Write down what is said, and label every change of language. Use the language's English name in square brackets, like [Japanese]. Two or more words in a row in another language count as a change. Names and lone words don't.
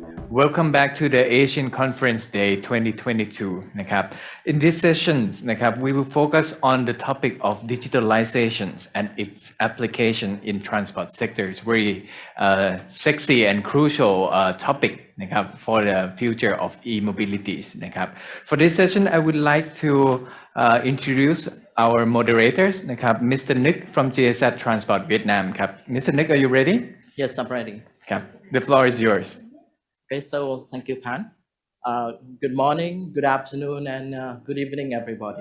[English] Welcome back to the Asian Conference Day 2022 นะครับ In this session นะครับ we will focus on the topic of digitalization and its application in transport sector. It's very sexy and crucial topic นะครับ for the future of e-mobilities นะครับ For this session I would like to introduce our moderators นะครับ Mr. Nick from GSZ Transport Vietnam ครับ Mr. Nick, are you ready? Yes, I'm ready. ครับ The floor is yours. Okay, so thank you, Pan. Good morning, good afternoon, and good evening, everybody.